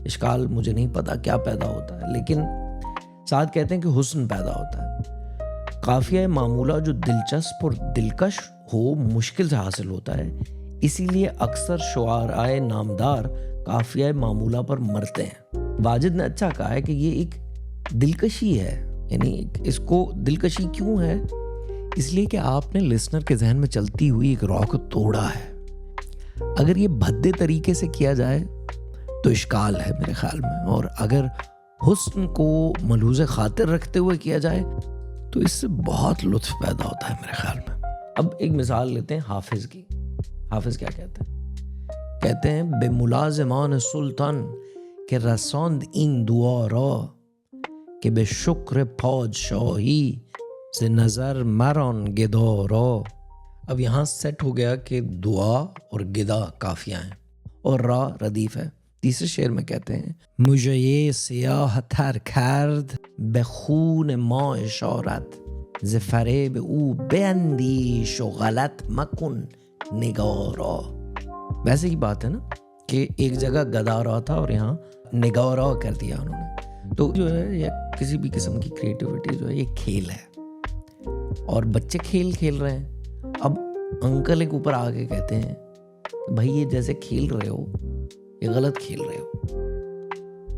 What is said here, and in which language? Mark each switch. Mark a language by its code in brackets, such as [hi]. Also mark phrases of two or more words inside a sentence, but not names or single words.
[ur] اشکال مجھے نہیں پتا کیا پیدا ہوتا ہے، لیکن ساتھ کہتے ہیں کہ حسن پیدا ہوتا ہے. قافیہ معمولہ جو دلچسپ اور دلکش ہو مشکل سے حاصل ہوتا ہے، اسی لیے اکثر شعرائے نامدار قافیہ معمولہ پر مرتے ہیں. واجد نے اچھا کہا ہے کہ یہ ایک دلکشی ہے. یعنی اس کو دلکشی کیوں ہے؟ اس لیے کہ آپ نے لسنر کے ذہن میں چلتی ہوئی ایک راہ کو توڑا ہے. اگر یہ بھدے طریقے سے کیا جائے تو اشکال ہے میرے خیال میں, اور اگر حسن کو ملحوظ خاطر رکھتے ہوئے کیا جائے تو اس سے بہت لطف پیدا ہوتا ہے میرے خیال میں. اب ایک مثال لیتے ہیں حافظ کی. حافظ کیا کہتے ہیں؟ کہتے ہیں [fa] بے ملازمان سلطان کہ رساند این دعا را کہ بے شکر پادشاہی سے نظر مران گدا را. [ur] اب یہاں سیٹ ہو گیا کہ دعا اور گدا قافیہ ہیں اور را ردیف ہے. تیسرے شعر میں کہتے ہیں [fa] مجھے یہ سیاہ تر کرد به خون ما اشارت ز فریب او بیندیش و غلط مکن نگارا. [ur] ویسے ہی بات ہے نا کہ ایک جگہ گدارا تھا اور یہاں نگارا کر دیا انہوں نے. تو جو ہے یہ کسی بھی قسم کی کریٹیوٹی جو ہے یہ کھیل ہے اور بچے کھیل کھیل رہے ہیں. اب انکل ایک اوپر آ کے کہتے ہیں بھائی یہ جیسے کھیل رہے ہو یہ غلط کھیل رہے ہو.